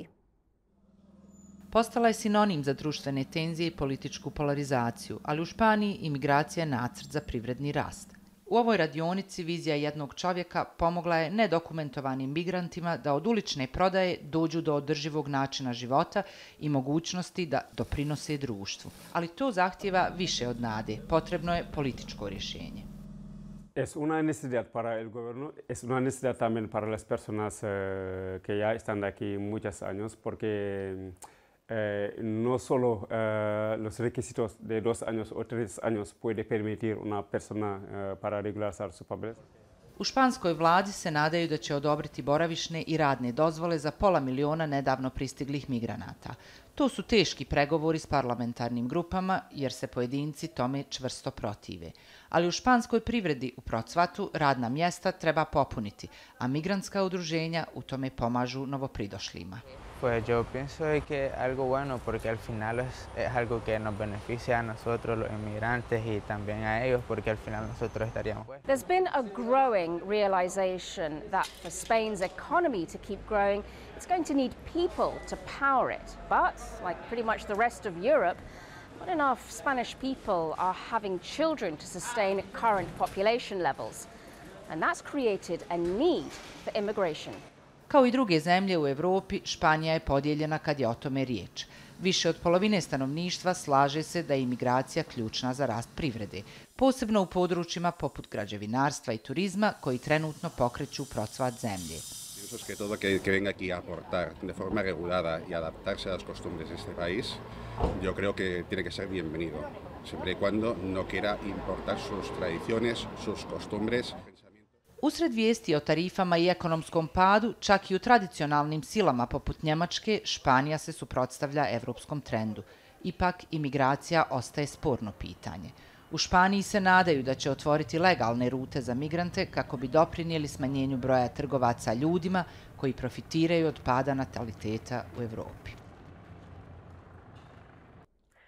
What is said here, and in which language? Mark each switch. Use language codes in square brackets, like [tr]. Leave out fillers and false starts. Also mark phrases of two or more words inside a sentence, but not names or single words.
[bs] Postala je sinonim za društvene tenzije i političku polarizaciju, ali u Španiji imigracija je nacrt za privredni rast. U ovoj radionici vizija jednog čovjeka pomogla je nedokumentovanim migrantima da od ulične prodaje dođu do održivog načina života i mogućnosti da doprinose društvu. Ali to zahtijeva više od nade. Potrebno je političko rješenje. [es] Es una necesidad para el gobierno, es una necesidad también para las personas que ya están aquí muchos años, porque no solo los requisitos de 2 años o 3 años puede permitir una persona para regularizar sus papeles. [bs] U španskoj vladi se nadaju da će odobriti boravišne i radne dozvole za 500.000 nedavno pristiglih migranata. To su teški pregovori s parlamentarnim grupama jer se pojedinci tome čvrsto protive. Ali u španskoj privredi u procvatu radna mjesta treba popuniti, a migrantska udruženja u tome pomažu novopridošlima. [es] Pues yo pienso que es algo bueno porque al final es algo que nos beneficia a nosotros los inmigrantes y también a ellos porque al final nosotros estaríamos. [en] There's been a growing realization that for Spain's economy to keep growing, it's going to need people to power it. But like pretty much the rest of Europe, not enough Spanish people are having children to sustain current population levels. And that's created a need for immigration. [bs] Kao i druge zemlje u Evropi, Španija je podijeljena kad je o tome riječ. Više od polovine stanovništva slaže se da je imigracija ključna za rast privrede, posebno u područjima poput građevinarstva i turizma koji trenutno pokreću procvat zemlje. [es] Pienso que todo aquel que venga aquí a aportar de forma regulada y adaptarse a las costumbres de este país, yo creo que tiene que ser bienvenido, siempre y cuando no quiera importar sus tradiciones, sus costumbres. [bs] Usred vijesti o tarifama i ekonomskom padu, čak i u tradicionalnim silama poput Njemačke, Španija se suprotstavlja evropskom trendu. Ipak, imigracija ostaje sporno pitanje. U Španiji se nadaju da će otvoriti legalne rute za migrante kako bi doprinijeli smanjenju broja trgovaca ljudima koji profitiraju od pada nataliteta u Evropi.